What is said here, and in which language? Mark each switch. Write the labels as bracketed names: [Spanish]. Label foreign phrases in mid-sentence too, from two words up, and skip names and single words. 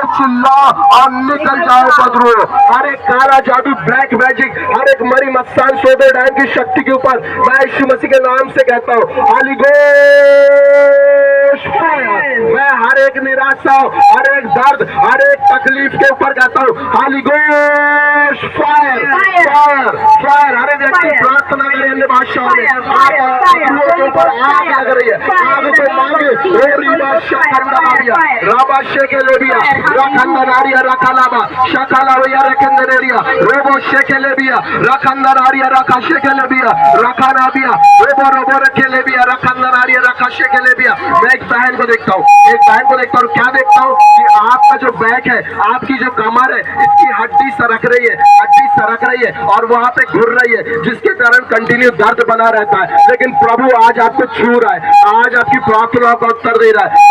[Hindi] चिल्ला और निकल जाए मजरूह। हर एक काला जादू [English] black magic [Hindi] हर एक मरी मस्तान सोदे डायन की शक्ति के ऊपर मैं यीशु मसीह के नाम से कहता हूँ [English] Holy Ghost fire. [Hindi] मैं हर एक निराशा हर एक दर्द हर एक तकलीफ के ऊपर कहता हूँ [English] Holy Ghost fire fire fire. [Hindi] हर एक व्यक्ति प्रार्थना करे अन्य भाषाओं में के ऊपर आग लग रही है। आग को मांगे राबा शेके लेबिया रखंदनारिया रखलाबा शकलाविया रखंदनेरिया रोबो शेके लेबिया रखंदनारिया रखा शेके लेबिया रखनाबिया रोबो रोबो रखे लेबिया रखंदनारिया रखा शेके लेबिया। मैं एक बहन को देखता हूँ क्या देखता हूँ कि आपका जो बैक है आपकी जो कमर है इसकी हड्डी सरक रही है और वहां पे घुर रही है जिसके कारण कंटिन्यू दर्द बना रहता है। लेकिन प्रभु आज आपको छू रहा है, आज आपकी प्रार्थना का उत्तर दे रहा है।